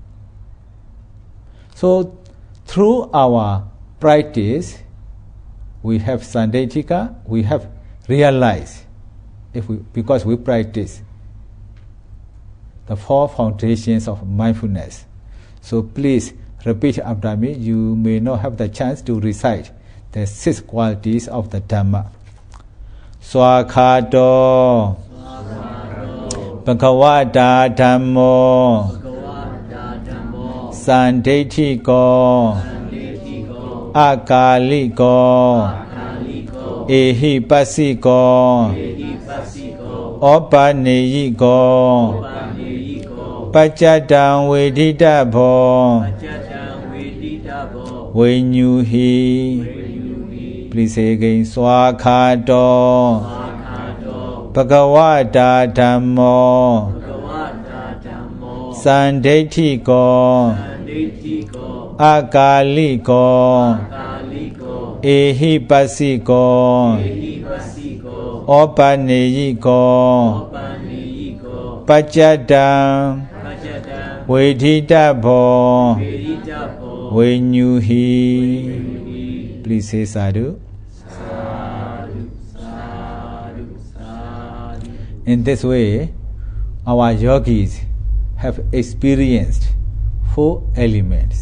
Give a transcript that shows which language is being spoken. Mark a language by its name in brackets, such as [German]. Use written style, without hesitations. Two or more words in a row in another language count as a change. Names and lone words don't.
[English] So, through our practice, we have Sandetika, we have realized, because we practice the 4 foundations of mindfulness. So please repeat after me. You may not have the chance to recite the 6 qualities of the Dhamma. [Pali] Swakhato Bhagavata Dhammo Sandetiko Akaliko Ehipasiko Opaneyiko Pachatan Vedita Bo [English] when you hear. Please say again. [Pali] Swakhato Bhagavata Dhammo Sandetiko Akaliko Ehipasiko Opaneyiko Pachatan Vedita Bo [English] when you hear. Please say sadhu. In this way, our yogis have experienced 4 elements.